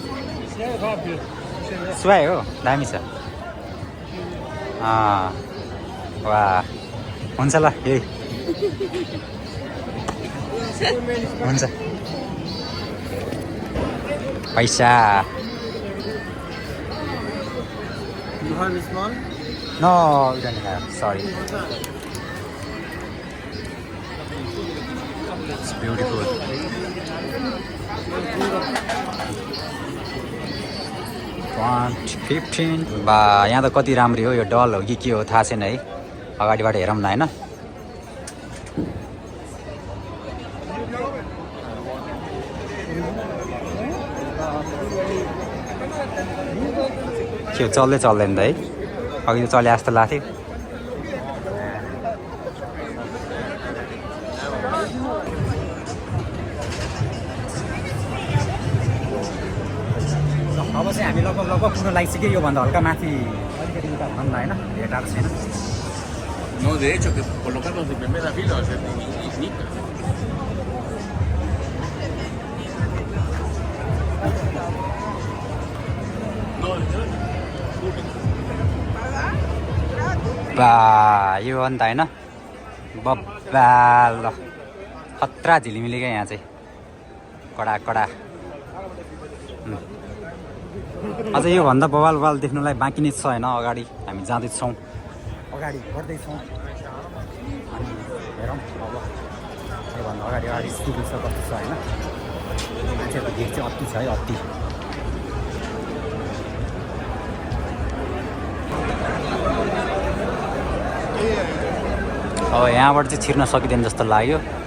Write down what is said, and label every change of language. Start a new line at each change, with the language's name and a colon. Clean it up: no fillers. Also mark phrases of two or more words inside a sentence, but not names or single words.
Nepali: सुहाए हो दामी छ वाह हुन्छ ल यही हुन्छ पैसा
English: You have this one? No, we don't have. Sorry. It's beautiful.
Nepali: $15 बा यहाँ त कति राम्रो हो यो डल हो कि के हो थाहा छैन है अगाडिबाट हेरौँ न होइन के चल्दैन त है अघि त चले जस्तो लाग्थ्यो अब चाहिँ हामी लगभग पुग्न लागिसक्यो योभन्दा हल्का माथि अलिकति उता भन्दा होइन धेरै टाढो छैन
Spanish: No, de hecho, que colocarnos de primera fila va a ser difícil.
Nepali: बा यो अन्त होइन बब्बाल खतरा झिलिमिली क्या यहाँ चाहिँ कडा अझ योभन्दा बवाल देख्नुलाई बाँकी नै छ होइन अगाडि हामी जाँदैछौँ अगाडि बढ्दैछौँ अनि हेरौँ अब योभन्दा अगाडि स्थिति छ कस्तो छ होइन मान्छेहरूको भिड चाहिँ अति छ है अति अब यहाँबाट चाहिँ छिर्न सकिँदैन जस्तो लाग्यो